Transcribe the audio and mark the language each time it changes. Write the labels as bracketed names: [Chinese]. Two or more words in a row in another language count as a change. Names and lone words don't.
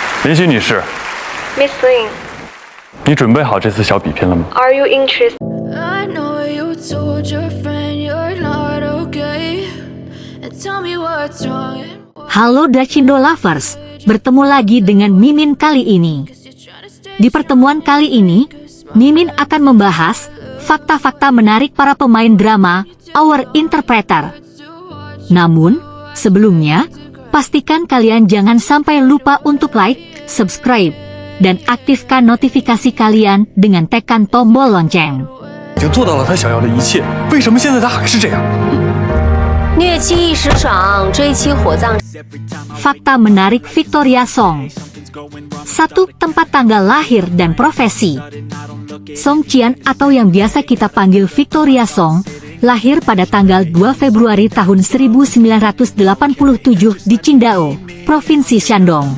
[Chinese] 林夕女士， [English] Miss Lin, [Chinese] 你准备好这次小比拼了吗？ [English] are you interested? I know you told your friend you're not okay, and tell me what's wrong. [Indonesian] Halo Dachindo Lovers, bertemu lagi dengan Mimin kali ini. Di pertemuan kali ini, Mimin akan membahas fakta-fakta menarik para pemain drama Our Interpreter. Namun, sebelumnya, pastikan kalian jangan sampai lupa untuk [English] like, subscribe, [Indonesian] dan aktifkan notifikasi kalian dengan tekan tombol lonceng. [Chinese] 已经做到了他想要的一切，为什么现在他还是这样？虐妻一时爽，追妻火葬。 [Indonesian] Fakta menarik Victoria Song. 1. Tempat tanggal lahir dan profesi. Song Qian atau yang biasa kita panggil Victoria Song, lahir pada tanggal 2 Februari tahun 1987 di Qingdao, Provinsi Shandong.